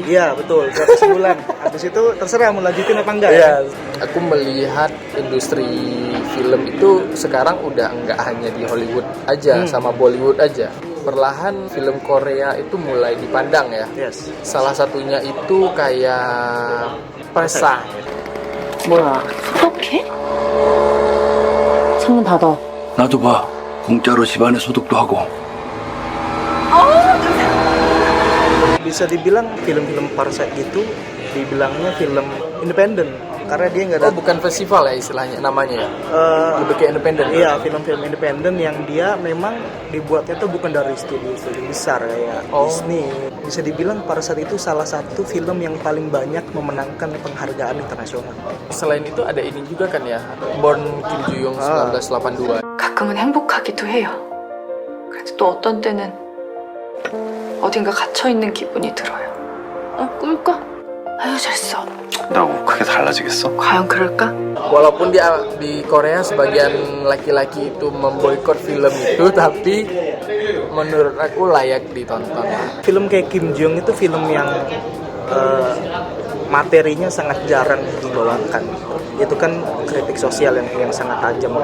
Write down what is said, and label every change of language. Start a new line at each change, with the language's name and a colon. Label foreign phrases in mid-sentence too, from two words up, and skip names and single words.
Indonesian: Iya betul, gratis sebulan. Habis itu terserah mau lanjutin apa enggak. Iya. Aku melihat industri film itu sekarang udah nggak hanya di Hollywood aja sama Bollywood aja. Perlahan film Korea itu mulai dipandang ya. Yes. Salah satunya itu kayak Presa.
Korean: 뭐야, 소독해? 창문 닫아. 나도 봐. 공짜로 집안에 소독도 하고.
Indonesian: Bisa dibilang film-film Parasite itu dibilangnya film independen karena dia nggak ada. Bukan festival ya istilahnya namanya ya. Lebih ke independen. Iya, film-film independen yang dia memang dibuatnya tuh bukan dari studio besar kayak Disney. Bisa dibilang Parasite itu salah satu film yang paling banyak memenangkan penghargaan internasional. Selain itu ada ini juga kan ya, Born Kim Joo-young 1982.
Korean: 가끔은 행복하기도 해요. 그래도 또 어떤 때는 어딘가 갇혀있는 기분이 들어요. 꿀까? 아유, 잘써. 나 뭐 크게 달라지겠어? 과연 그럴까?
Indonesian: Walaupun di Korea sebagian laki-laki itu memboikot film itu, tapi menurut aku layak ditonton. Film kayak Kim Joo-young itu film yang materinya sangat jarang dibawakan. Itu kan kritik sosial yang sangat tajam.